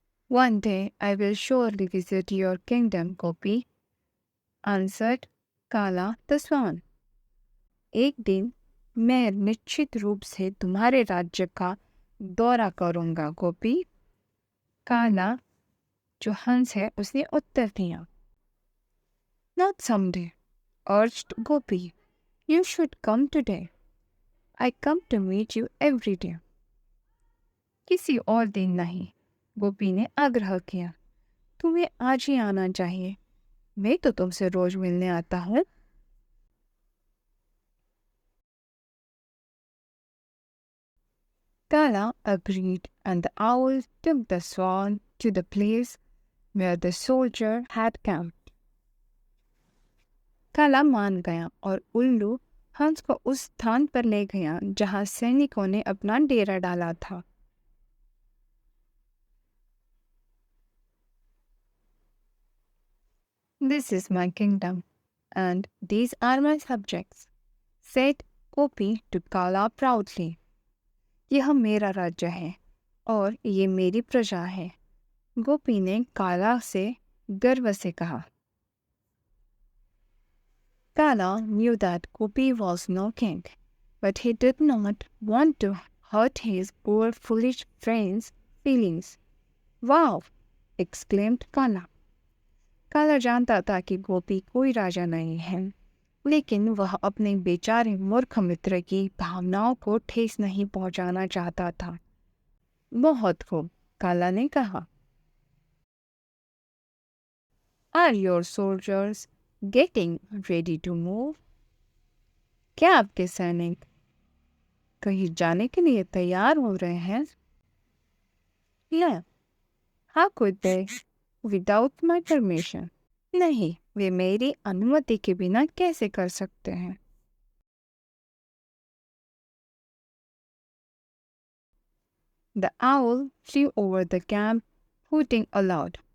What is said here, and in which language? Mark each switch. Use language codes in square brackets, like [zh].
[en] One day I will surely visit your kingdom, Gopi, answered Kala the swan. [hi] एक दिन मैं निश्चित रूप से तुम्हारे राज्य का दौरा करूंगा, गोपी। काला जो हंस है उसने उत्तर दिया। [en] Not someday, urged Gopi. You should come today. I come to meet you every day. [hi] किसी और दिन नहीं, गोपी ने आग्रह किया। तुम्हें आज ही आना चाहिए, मैं तो तुमसे रोज मिलने आता हूँ। [en] Kala agreed, and the owl took the swan to the place where the soldier had camped. [hi] काला मान गया और उल्लू हंस को उस स्थान पर ले गया जहां सैनिकों ने अपना डेरा डाला था। [en] This is my kingdom, and these are my subjects, said Gopi to Kala proudly. [hi] यह मेरा राज्य है और ये मेरी प्रजा है, गोपी ने काला से गर्व से कहा। [en] Kala knew that Gopi was no king, but he did not want to hurt his poor foolish friend's feelings. Wow! exclaimed Kala. [hi] काला जानता था कि गोपी कोई राजा नहीं है, लेकिन वह अपने बेचारे मूर्ख मित्र की भावनाओं को ठेस नहीं पहुंचाना चाहता था। बहुत खूब, काला ने कहा। [en] Are your soldiers getting ready to move? [hi] क्या आपके सैनिक कहीं जाने के लिए तैयार हो रहे हैं? [en] Yeah. How could they? Without my permission. [hi] नहीं, वे मेरी अनुमति के बिना कैसे कर सकते हैं? [en] The owl flew over the camp, hooting aloud.